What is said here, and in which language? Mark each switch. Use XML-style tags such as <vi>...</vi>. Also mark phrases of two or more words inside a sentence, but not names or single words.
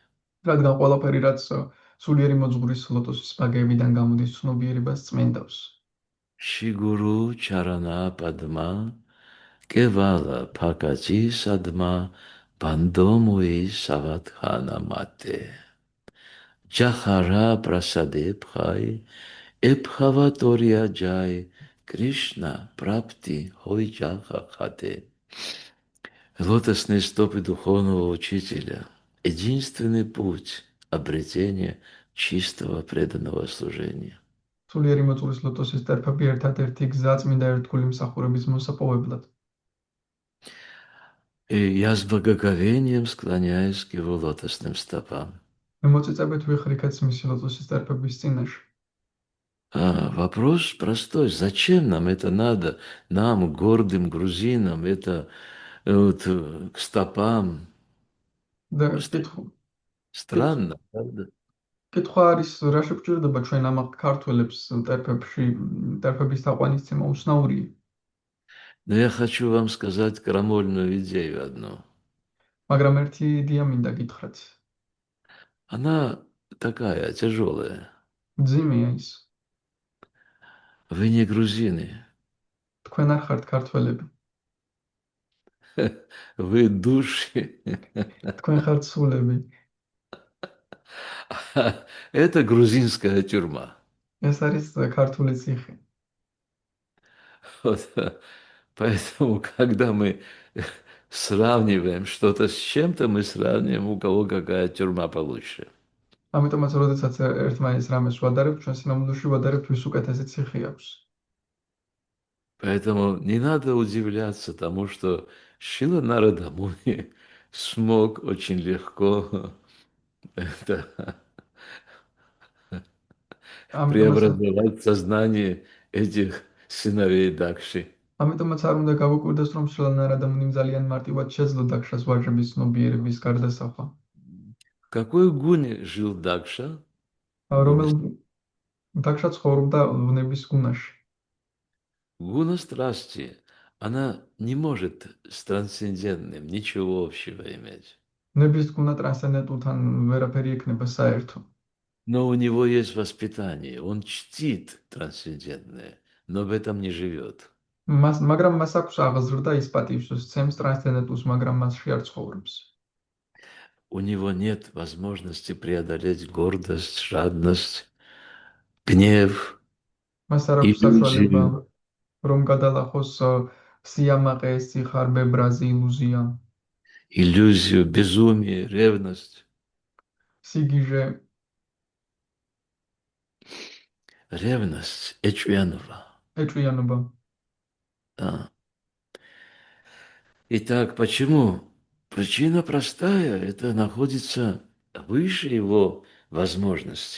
<ka>რადგან ყველაფერი, რაც სულიერი მოძღვრის ლოტოსის ბაგეებიდან გამოდის, ცნობიერებას წმენდავს.</ka> <bn>শিগুরু চরণ পদ্ম, কেবল ভকতি সদ্ম, বন্দো মুই সাবধান মতে. যাহার প্রসাদে ভাই, এ ভব তরিয়া যাই, কৃষ্ণ প্রাপ্তি হয় যাহা হতে.</bn> <ru>Лотосные стопы духовного учителя – единственный путь обретения чистого преданного служения.</ru> <ka>სულიერი მოძღვრის ლოტოსის ტერფები ერთადერთი გზა წმინდა ერთგული მსახურების მოსაპოვებლად.</ka> <ru>И я с благоговением склоняюсь к его лотосным стопам.</ru> <ka>მე მოწიწებით ვიხრიქეთ მისი ლოტოსის ტერფების წინაშე.</ka> <ru>Вопрос простой. Зачем нам это надо? Нам, гордым грузинам, это вот, к стопам.</ru> <ka>და</ka> <ru>Странно, правда?</ru> <ka>კითხვა არის, რა შეგვჭირდება ჩვენ ამ ქართველებს ტერფების თაყვანისცემა უცნაურია.</ka> <ru>Но я хочу вам сказать крамольную идею одну.</ru> <ka>მაგრამ ერთი იდეა მინდა გითხრათ.</ka> <ru>Она такая, тяжелая.</ru> <ka>ძიმეა ის.</ka> <ru>Вы не грузины.</ru> <ka>თქვენ არ ხართ ქართველები.</ka> <ru>Вы души.</ru> <ka>თქვენ ხართ სულები.</ka> <ru>Это грузинская тюрьма.</ru> <ka>ეს არის ქართული ციხე.</ka> <ru>Вот. Поэтому, когда мы сравниваем что-то с чем-то, мы сравниваем, у кого какая тюрьма получше.</ru> <ka>ამიტომაც, როდესაც ერთმანეთს რამეს ვადარებთ, ჩვენ სინამდვილეში ვადარებთ, ვის უკეთესი ციხე აქვს.</ka> <ru>Поэтому не надо удивляться тому, что Шрила Нарада Муни смог очень легко преобразовать сознание этих сыновей Дакши.</ru> <ka>ამიტომაც არ უნდა გაგვიკვირდეს, რომ შრილა ნარადა მუნიმ ძალიან მარტივად შეძლო დაქშას ვაჟების ცნობიერების გარდასახვა.</ka> <ru>В какой гуне жил Дакша?</ru> <ka>დაქშა ცხოვრობდა ვნების გუნაში.</ka> <ru>Гуна страсти, она не может с трансцендентным ничего общего иметь.</ru> <ka>ვნების გუნა ტრანსცენდენტულთან ვერაფერი ექნება საერთო.</ka> <ru>Но у него есть воспитание, он чтит трансцендентное, но в этом не живет.</ru> <ka>მაგრამ მას აქვს აღზრდა ის პატივს სცემს ტრანსცენდენტულს, მაგრამ მასში არ ცხოვრობს.</ka> <ru>У него нет возможности преодолеть гордость, жадность, гнев,</ru> <ka>მას არ აქვს საშუალება რომ გადალახოს სიამაყე, სიხარბე, ბრაზი, ილუზია,</ka> <ru>иллюзию, безумие, ревность.</ru> <ka>სიგიჟე,</ka> <ru>Ревность эчвянова.</ru> <ka>ეჭვიანობა.</ka> <ru>Да. Итак, почему Причина простая, это находится выше его возможностей.</ru>